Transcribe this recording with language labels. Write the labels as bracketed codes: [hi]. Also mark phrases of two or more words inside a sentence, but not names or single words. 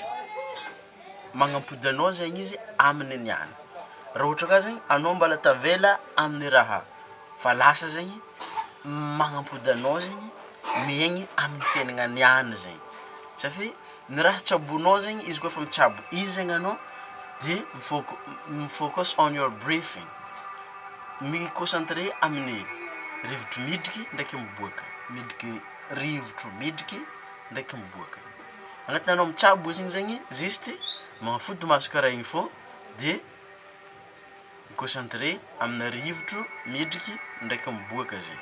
[mg] Magnampody anao zegny izy amin'ny niany. Raha ohatra ka zegny anao mbala tavela amin'ny raha fa lasa zegny magnampody anao zegny miaigny amin'ny fiainana niany zegny. Satria ny raha tsabonao zegny izy koa fa mitsabo izy zegny anao de [en] focus on your breathing. [mg] Mi-concentrer amin'ny rivotro midriky ndraiky miboaka, midriky rivotro midriky ndraiky miboaka. Agnatin'ny anao mitsabo igny zegny juste magnafody maso karaha igny fô de mi-concentrer amin'ny rivotro midriky ndraiky miboaka zegny.